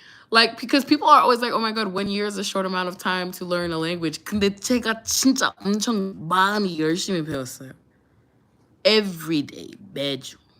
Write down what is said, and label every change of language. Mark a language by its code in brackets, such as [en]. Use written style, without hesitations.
[en] Like, because people are always like, oh my god, 1 year is a short amount of time to learn a language. [ko] 근데 제가 진짜 엄청 많이 열심히 배웠어요. [en] Every day, [ko] 매주.